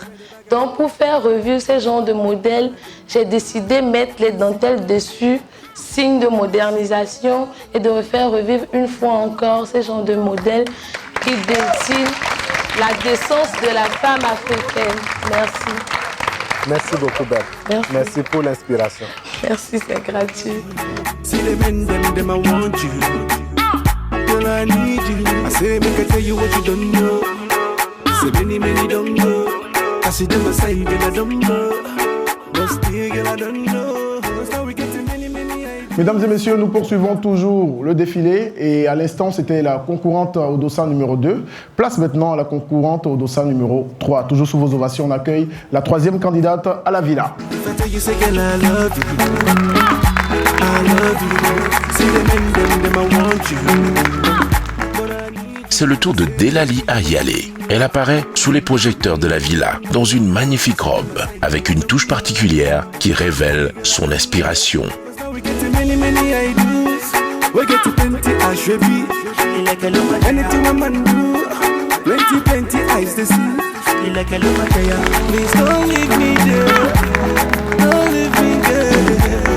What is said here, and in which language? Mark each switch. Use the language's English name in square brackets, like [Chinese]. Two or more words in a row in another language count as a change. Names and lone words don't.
[French] Donc, pour faire revivre ces genres de modèles, j'ai décidé de mettre les dentelles dessus, signe de modernisation, et de refaire revivre une fois encore ces genres de modèles qui dessinent la décence de la femme africaine. Merci. Merci beaucoup, Berthe. Merci. Merci pour l'inspiration. Merci, c'est gratuit. [Nigerian Pidgin] See the men, them I want you. Girl, I need you. I say, make I tell you what you don't know. Say, many don't know. I see them aside, girl, I don't know. But still, girl, I don't know. So we get to many ideas. [French] Mesdames et messieurs, nous poursuivons toujours le défilé et à l'instant, c'était la concurrente au dossard numéro 2. Place maintenant à la concurrente au dossard numéro 3. Toujours sous vos ovations, on accueille la troisième candidate à la villa. [Nigerian Pidgin] If I tell you, say, girl, I love you. I love you. See the men, them I want you. [French] C'est le tour de Delali Ayale. Elle apparaît sous les projecteurs de la villa, dans une magnifique robe, avec une touche particulière qui révèle son inspiration. [Nigerian Pidgin] We get to many ideas. We get to plenty as should be. Like a look anything a man do. Plenty eyes to see. Like a look please don't leave me there. Don't leave me there.